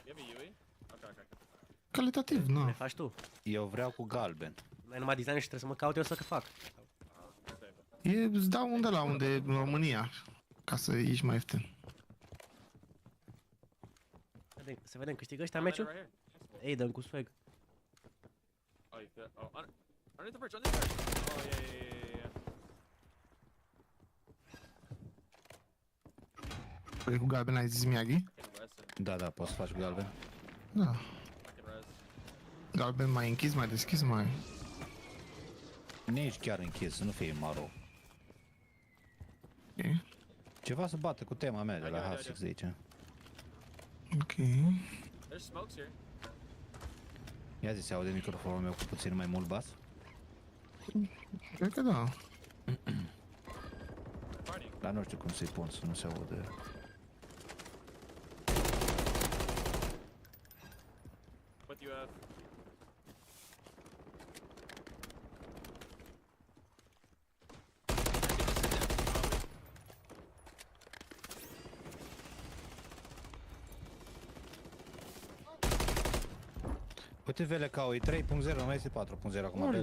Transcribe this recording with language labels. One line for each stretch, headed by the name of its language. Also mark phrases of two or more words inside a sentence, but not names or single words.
Romanian: Calitativ, nu. Le faci tu. Eu vreau cu galben. Mai numai design și trebuie să mă caut eu să fac. Îți dau unde la unde în România. Ca să ieși mai ieftin. Să vedem, câștigă ăștia meciul? Ei, dăm cu swag.
English: Underneath the bridge. Oh, yeah.
Romanian: Vrei cu galben, ai zis Miyagi? Da, poți să faci cu galben. Da. Galben mai închis, mai deschis, mai... Nici chiar închis, să nu fie maro. Ok. Ceva să bată cu tema mea de la Hasix de aici. Ok.
English: There's smokes here.
Romanian: Ia zi, se aude microfonul meu cu puțin mai mult bas? Cred că da. Dar nu știu cum să-i pun să nu se aude.
English: What do you have?
Romanian: Uite VLK-ul, e 3.0, nu mai este 4.0 acum.